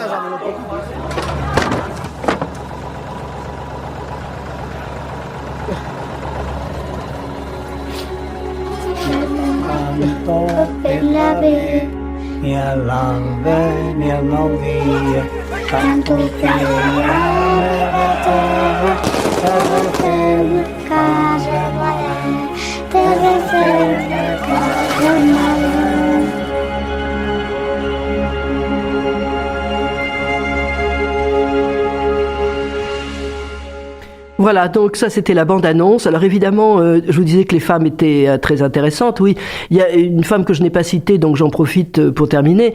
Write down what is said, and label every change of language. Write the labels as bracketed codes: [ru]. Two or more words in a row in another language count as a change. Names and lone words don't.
[ca] Per la ve, ni a l'alba ni al nou dia, canto que terra ferma, casa baiana, terra ferma, casa baiana. [fr] Voilà, donc ça c'était la bande-annonce. Alors évidemment, je vous disais que les femmes étaient très intéressantes. Oui, il y a une femme que je n'ai pas citée, donc j'en profite pour terminer.